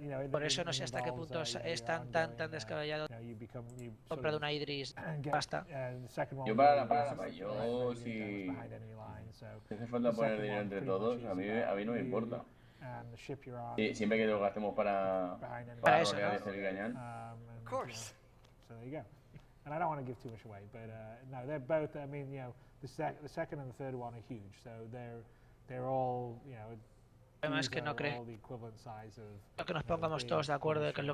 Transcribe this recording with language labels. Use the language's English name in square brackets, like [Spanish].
[Spanish] Por eso no sé hasta qué punto es tan descabellado comprar una Idris. Basta. Yo para la próxima, yo si hace falta poner dinero entre todos, a mí no me importa. Siempre que lo gastemos para eso, rolear y ¿no? hacer cañón. [English] Of course. So there you go. And I don't want to give too much away, but no, they're both. I mean, you know, the second and the third one are huge, so they're all, you know. [Spanish] Además que no creo que nos pongamos todos de acuerdo de que lo